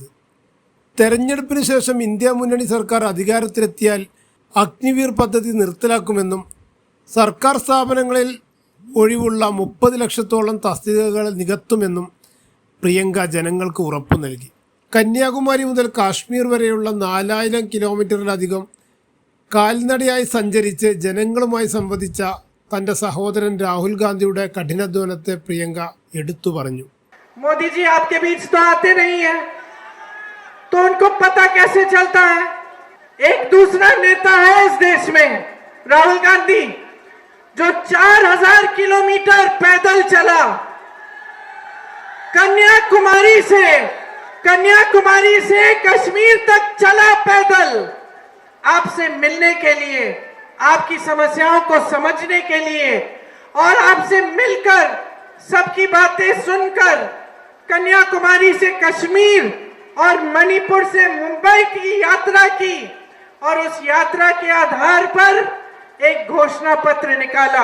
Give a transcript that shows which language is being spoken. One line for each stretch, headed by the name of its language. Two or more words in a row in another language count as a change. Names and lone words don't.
Malayalam: തെരഞ്ഞെടുപ്പിന് ശേഷം ഇന്ത്യ മുന്നണി സർക്കാർ അധികാരത്തിലെത്തിയാൽ അഗ്നിവീർ പദ്ധതി നിർത്തലാക്കുമെന്നും സർക്കാർ സ്ഥാപനങ്ങളിൽ ഒഴിവുള്ള 30 ലക്ഷത്തോളം തസ്തികകൾ നികത്തുമെന്നും പ്രിയങ്ക ജനങ്ങൾക്ക് ഉറപ്പു നൽകി. കന്യാകുമാരി മുതൽ കാശ്മീർ വരെയുള്ള 4000 കിലോമീറ്ററിലധികം കാൽനടയായി സഞ്ചരിച്ച് ജനങ്ങളുമായി സംവദിച്ച തന്റെ സഹോദരൻ രാഹുൽ ഗാന്ധിയുടെ കഠിനാധ്വാനത്തെ പ്രിയങ്ക എടുത്തു പറഞ്ഞു.
Hindi: मोदी जी आपके बीच तो आते नहीं है, तो उनको पता कैसे चलता है? एक दूसरा नेता है इस देश में, राहुल गांधी, जो 4000 किलोमीटर पैदल चला कन्याकुमारी से कश्मीर तक चला पैदल आपसे मिलने के लिए, आपकी समस्याओं को समझने के लिए और आपसे मिलकर सबकी बातें सुनकर कन्याकुमारी से कश्मीर और मणिपुर से मुंबई की यात्रा की और उस यात्रा के आधार पर एक घोषणा पत्र निकाला.